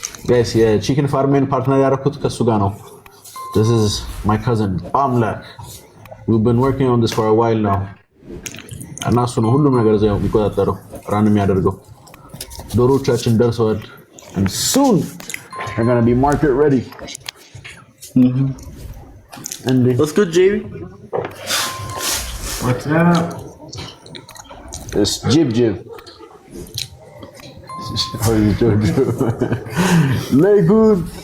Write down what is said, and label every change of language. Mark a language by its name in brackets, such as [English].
[English] Guys, yeah, chicken farming partner [Amharic] ያደረኩት ከሱ ጋር ነው. [English] This is my cousin Amlak. We've been working on this for a while now. [Amharic] እና እሱ ነው ሁሉም ነገር እዚያው የሚቆጣጠረው ራን የሚያደርገው። ዶሮቻችን ደርሰዋል. [English] And soon they're going to be market ready. And What's good, JB? What's up? It's Jib. How are you doing? Very good.